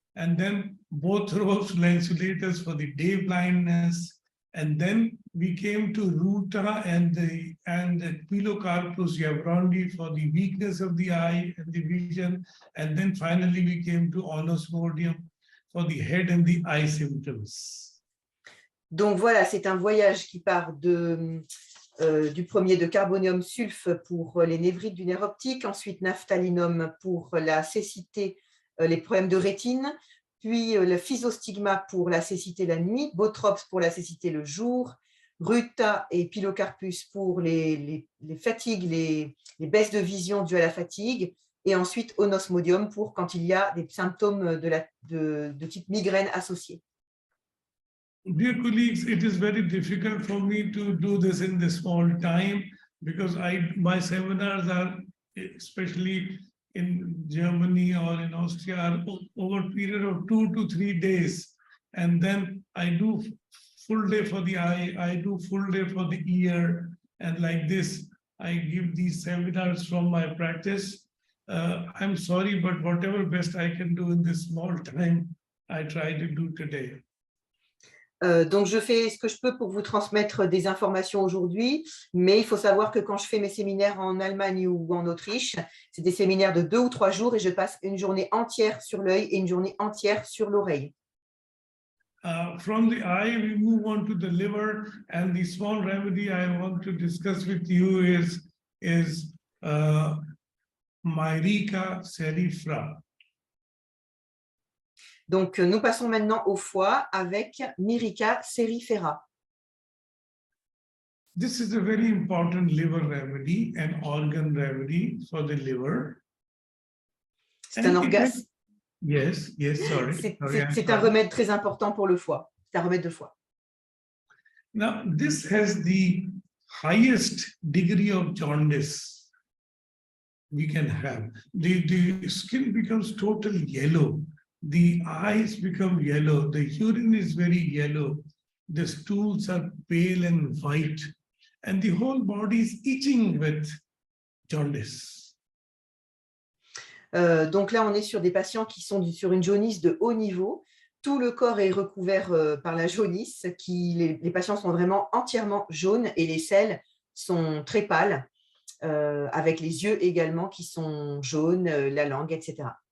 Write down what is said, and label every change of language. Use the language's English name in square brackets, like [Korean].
[English] And then Bothrops lanceolatus for the day blindness. And then we came to ruta and the pilocarpus javrandi for the weakness of the eye and the vision. And then finally we came to onosmodium for the head and the eye symptoms. [French] Donc voilà, c'est un voyage qui part du premier de carbonium sulf pour les névrites du nerf optique, ensuite naphthalinum pour la cécité, les problèmes de rétine, puis le physostigma pour la cécité la nuit, Bothrops pour la cécité le jour, ruta et pilocarpus pour les fatigues, les baisses de vision dues à la fatigue, et ensuite onosmodium pour quand il y a des symptômes de type migraine associés. [English] Dear colleagues, it is very difficult for me to do this in this small time because my seminars are, especially in Germany or in Austria, are over a period of 2 to 3 days. And then I do full day for the eye, I do full day for the ear, and like this. I give these seminars from my practice. I'm sorry, but whatever best I can do in this small time, I try to do today. [French] Donc, je fais ce que je peux pour vous transmettre des informations aujourd'hui, mais il faut savoir que quand je fais mes séminaires en Allemagne ou en Autriche, c'est des séminaires de 2 ou 3 jours et je passe une journée entière sur l'œil et une journée entière sur l'oreille. [English] From the eye, we move on to the liver, and the small remedy I want to discuss with you is Myrica cerifera. [French] Donc, nous passons maintenant au foie avec Myrica cerifera. [English] This is a very important liver remedy, an organ remedy for the liver. [French] C'est un organe. [English] Yes, sorry. [French] C'est un remède très important pour le foie. C'est un remède de foie. [English] Now, this has the highest degree of jaundice we can have. The skin becomes totally yellow. The eyes become yellow. The urine is very yellow. The stools are pale and white. And the whole body is itching with jaundice. [French] Donc là, on est sur des patients qui sont sur une jaunisse de haut niveau. Tout le corps est recouvert par la jaunisse. Les patients sont vraiment entièrement jaunes et les selles sont très pâles, avec les yeux également qui sont jaunes, la langue, etc.